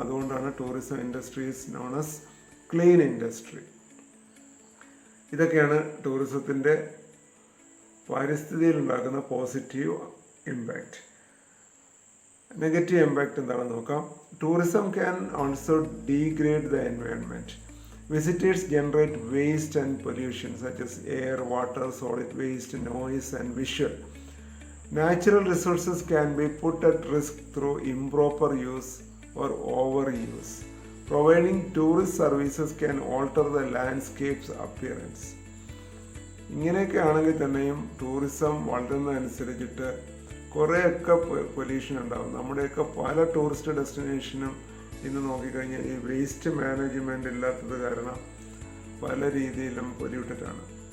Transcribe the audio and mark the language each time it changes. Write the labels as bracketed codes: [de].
[ml] അതുകൊണ്ടാണ് [en] Tourism industry is known as clean industry. [ml] ഇതൊക്കെയാണ് ടൂറിസത്തിൻ്റെ പരിസ്ഥിതിയിൽ ഉണ്ടാക്കുന്ന പോസിറ്റീവ് ഇമ്പാക്റ്റ്. നെഗറ്റീവ് ഇമ്പാക്റ്റ് എന്താണെന്ന് നോക്കാം. [en] Tourism can also degrade the environment. Visitors generate waste and pollution such as air, water, solid waste, noise and visual. Natural resources can be put at risk through improper use or overuse. Providing tourist services can alter the landscape's appearance. [ml] ഇങ്ങനെയൊക്കെ ആണെങ്കിൽ തന്നെയും tourism വളരുന്നതനുസരിച്ചിട്ട് കുറേയൊക്കെ pollution ഉണ്ടാകും. നമ്മുടെയൊക്കെ പല tourist ഡെസ്റ്റിനേഷനും ഇന്ന് നോക്കിക്കഴിഞ്ഞാൽ ഈ വേസ്റ്റ് മാനേജ്മെൻറ്റ് ഇല്ലാത്തത് കാരണം പല രീതിയിലും പൊല്യൂട്ടഡാണ്.